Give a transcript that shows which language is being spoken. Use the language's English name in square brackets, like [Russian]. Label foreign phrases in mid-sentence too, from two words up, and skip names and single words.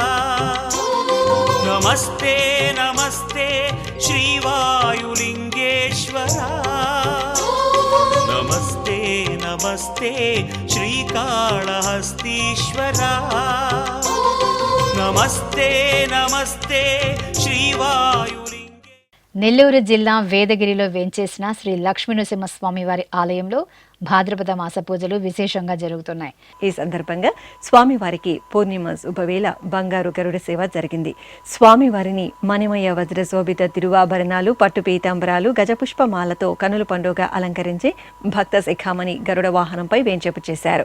[Sanskrit] नमस्ते नमस्ते श्रीवायुलिङ्गेश्वरा, नमस्ते नमस्ते श्रीकाळहस्तीश्वरा, नमस्ते नमस्ते श्रीवायुलिङ्गे. [Telugu] నెల్లూరు జిల్లా వేదగిరిలో వేంచేసిన శ్రీ లక్ష్మీనరసింహస్వామి వారి ఆలయంలో భాద్రపద మాస పూజలు విశేషంగా జరుగుతున్నాయి. ఈ సందర్భంగా స్వామివారికి పూర్ణిమ శుభవేళ బంగారు గరుడ సేవ జరిగింది. స్వామివారిని మణిమయ వజ్రశోభిత తిరువాభరణాలు, పట్టు పీతాంబరాలు, గజపుష్పమాలతో కనుల పండుగ అలంకరించి భక్త శిఖామణి గరుడ వాహనంపై వేంచేపు చేశారు.